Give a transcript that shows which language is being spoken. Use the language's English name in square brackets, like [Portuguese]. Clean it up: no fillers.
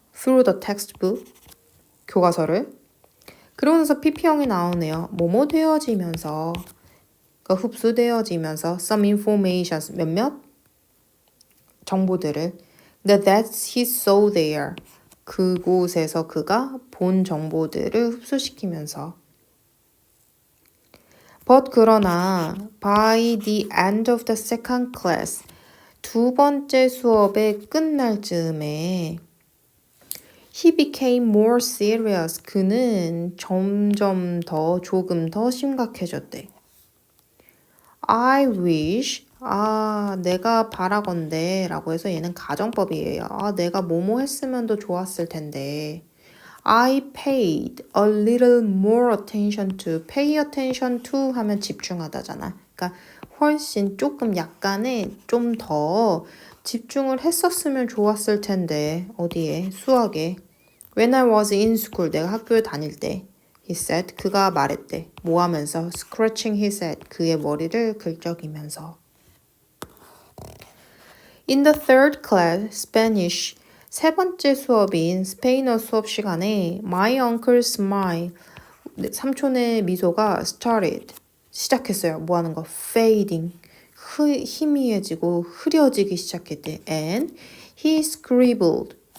[English] through the textbook, [Korean] 교과서를. 그러면서 PP형이 나오네요. 뭐뭐 되어지면서, 그러니까 흡수되어지면서 [English] some informations, [Korean] 몇몇 정보들을. [English] that he saw there, [Korean] 그곳에서 그가 본 정보들을 흡수시키면서. [English] But [Korean] 그러나 [English] by the end of the second class, [Korean] 두 번째 수업의 끝날 즈음에 [English] he became more serious, [Korean] 그는 조금 더 심각해졌대. [English] I wish, [Korean] 내가 바라건대 라고 해서 얘는 가정법이에요. 내가 뭐뭐 했으면 더 좋았을 텐데. [English] I paid a little more attention to. pay attention to [Korean] 하면 집중하다잖아. 그러니까 훨씬 조금 약간의 좀 더 집중을 했었으면 좋았을 텐데. 어디에? 수학에. [English] When I was in school. [Korean] 내가 학교에 다닐 때. [English] He said. [Korean] 그가 말했대. 뭐 하면서? [English] Scratching his head. [Korean] 그의 머리를 긁적이면서. [English] In the third class, Spanish. [Korean] 세 번째 수업인 스페인어 수업 시간에 [English] My uncle's smile. [Korean] 삼촌의 미소가 [English] started. [Korean] 시작했어요. 뭐 하는 거? [English] Fading. [Korean] 희미해지고 흐려지기 시작했대. [English] And he scribbled.